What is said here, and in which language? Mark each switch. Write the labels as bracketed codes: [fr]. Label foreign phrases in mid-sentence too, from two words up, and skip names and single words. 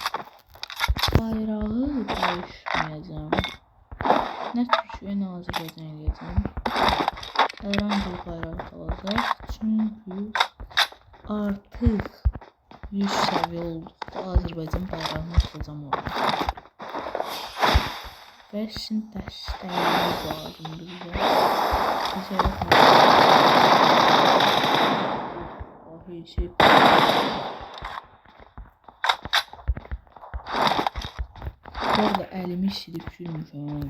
[tr] Bayrağı değişmeyeceğim. Ne Türkiye ne Azerbaycan edeceğim. Herhangi bir bayrak olacak. [az] Çünkü artık 100 səviyyə olduq. Azərbaycan bayrağını atacağım orada. Və sizin dəstəyiniz lazımdır bizə. Bizə Bu arada əlimi silib sürmüşəm.